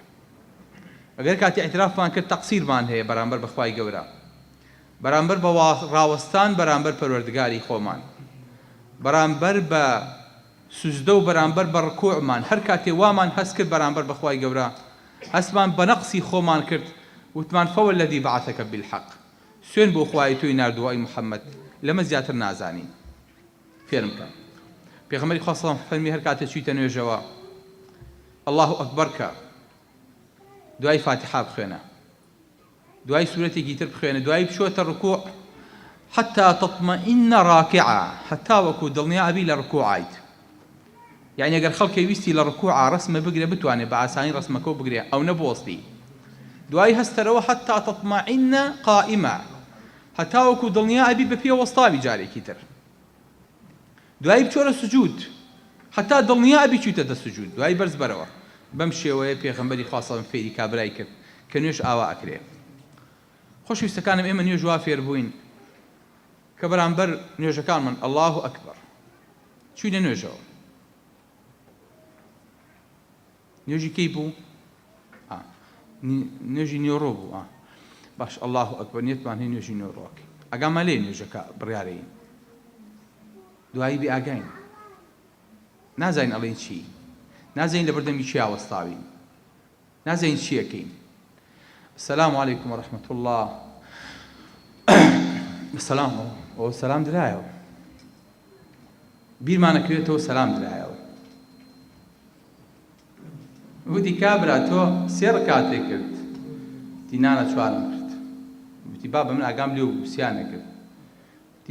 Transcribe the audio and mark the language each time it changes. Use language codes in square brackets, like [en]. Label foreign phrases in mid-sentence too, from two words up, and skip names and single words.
[ckb] ئەگەر کاتی ئیعترافمان کرد تەقسیرمان هەیە بەرامبەر بە خوای گەورە، بەرامبەر بە ڕاوەستان بەرامبەر پەروەردگاری خۆمان، بەرامبەر بە سوزدە و بەرامبەر بە ڕکوعمان، هەر کاتێ وامان هەست کرد بەرامبەر بە خوای گەورە، هەستمان بە نەقسی خۆمان کرد، وتمان [ar] فوالذي بعثك بالحق، [ckb] سوێن بۆ خوای تۆی ناردووە ئەی موحەممەد، لەمە زیاتر نازانین، فێرم کە. پێغەمبەری خوا [ar] صلی الله علیه و سەلەم [ckb] فەرمی هەر کاتێ چوویتە نوێژەوە [ar] ئەڵڵاهو ئەکبەر [ckb] کە، دوای فاتحە بخوێنە، دوای سورەتێکی تر بخوێنە، دوای بچۆتە ڕکوع [ar] حتى تطمئن راكعا، [ckb] حتى وەکو دڵنیا ئەبی لە ڕکوعیت. یعنی ئەگەر خەڵکی ویستی لە ڕکوعا ڕسمە بگرێ بتوانێت بە ئاسانی ڕسمەکە بگرێ، ئەو نەبوەستی. دوای هەستەرەوە [ar] حتى تطمئن قائما، [ckb] حتى وەکو دڵنیا ئەبی بە پێ وەستاوی جارێکی تر. دوای بچۆرە سجود حتى دڵنیا ئەبی چوویتە سجود، دوای بەرز بەرەوە. بەم شێوەیە پێغەمبەری خوا [ar] صلی الله علیه و سەلەم [ckb] فێری کابرای کرد کە نوێژ ئاوا ئەکرێ. خۆشەویستەکانم، ئێمە نوێژ وا فێر بووین کە بەرامبەر نوێژەکانمان [ar] ئەڵڵاهو ئەکبەر [ckb] چووینە نوێژەوە. نوێژی کەی بوو؟ نوێژی نیۆڕۆ بوو باش [ar] ئەڵڵاهو ئەکبەر [ckb] نێتمان هەیە نوێژی نیۆڕۆکەی ئەگامان لێ نوێژەکە بڕیارەین دوایی بێ ئاگاین نازانین ئەڵێن چی نازانین لە بەردەمی چی ئاوەستاوین نازانین چیەکەین [ar] السلام علیکم ورحمة الله [ckb] سەلام درایەوە بیرمانەکرێتەوە سەلام درایەوە وتی کابرا تۆ سێ ڕکاتێک کرد تی نانە چوارم کرد وتی بابە من ئاگام لێ بوو سیانە کرد تی